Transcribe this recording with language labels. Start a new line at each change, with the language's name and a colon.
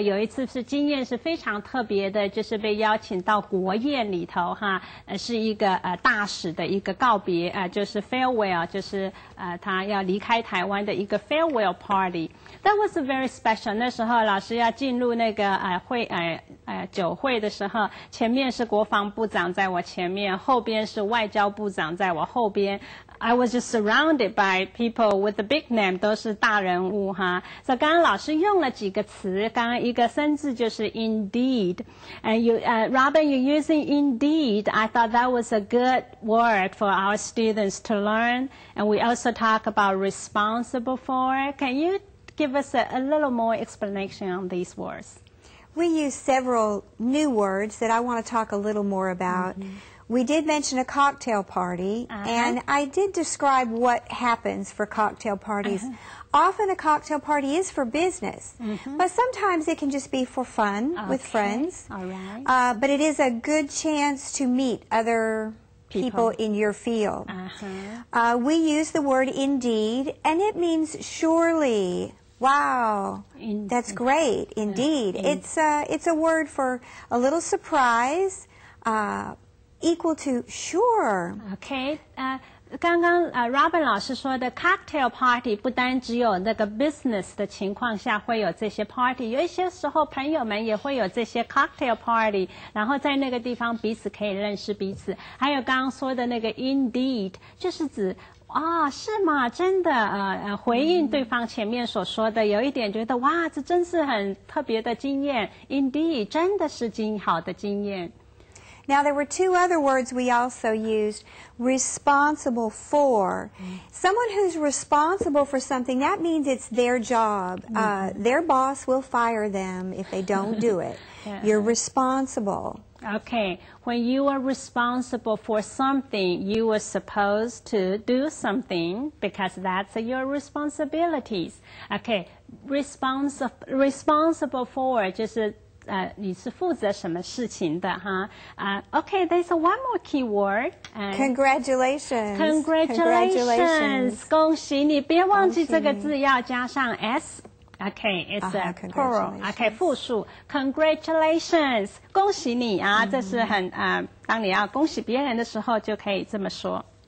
Chinese: 有一次是经验是非常特别的，就是被邀请到国宴里头哈，是一个大使的一个告别就是 farewell， 就是他要离开台湾的一个 farewell party。
English: That was very special。
Chinese: 那时候老师要进入那个酒会的时候，前面是国防部长在我前面，后边是外交部长在我后边。
English: I was just surrounded by people with the big name，
Chinese: 都是大人物哈。所以刚刚老师用了几个词，刚刚一个生字就是 indeed，
English: and Robin, you using indeed. I thought that was a good word for our students to learn. And we also talk about responsible for. Can you give us a little more explanation on these words? We use several new words that I want to talk a little more about. We did mention a cocktail party, and I did describe what happens for cocktail parties. Often a cocktail party is for business, but sometimes it can just be for fun with friends. All right. But it is a good chance to meet other people in your field. We use the word indeed, and it means surely. Wow, that's great, indeed. It's a word for a little surprise, equal to sure. Okay.
Chinese: 刚刚Robin 老师说的 cocktail party 不单只有那个 business 的情况下会有这些 party， 有一些时候朋友们也会有这些 cocktail party， 然后在那个地方彼此可以认识彼此。还有刚刚说的那个 indeed， 就是指是吗？真的回应对方前面所说的，有一点觉得哇，这真是很特别的经验。 Indeed， 真的是好的经验。
English: Now, there were two other words we also used, responsible for. Someone who's responsible for something, that means it's their job. Their boss will fire them if they don't do it. You're responsible. Okay, when you are responsible for something, you are supposed to do something because that's your responsibilities. Okay, responsible for
Chinese: 就是你是负责什么事情的哈？
English: Okay, there's one more key word. Congratulations. Congratulations.
Chinese: 恭喜你，别忘记这个字要加上 s。
English: Okay, it's a plural. Okay, 复数。Congratulations.
Chinese: 恭喜你啊，这是很当你要恭喜别人的时候就可以这么说。